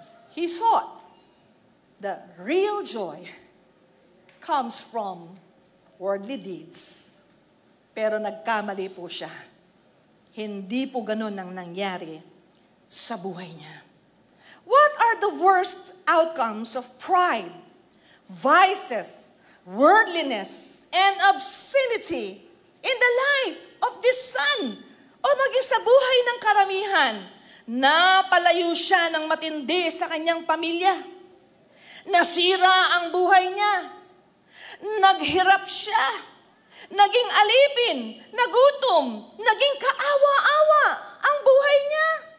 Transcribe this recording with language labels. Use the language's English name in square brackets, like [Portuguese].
[English] He thought the real joy comes from worldly deeds. [Filipino] Pero nagkamali po siya. Hindi po ganun ang nangyari sa buhay niya. [English] What are the worst outcomes of pride, vices, worldliness, and obscenity in the life of this son? [Filipino] O maging sa buhay ng karamihan, napalayo siya ng matindi sa kanyang pamilya. Nasira ang buhay niya. Naghirap siya. Naging alipin, nagutom, naging kaawa-awa ang buhay niya.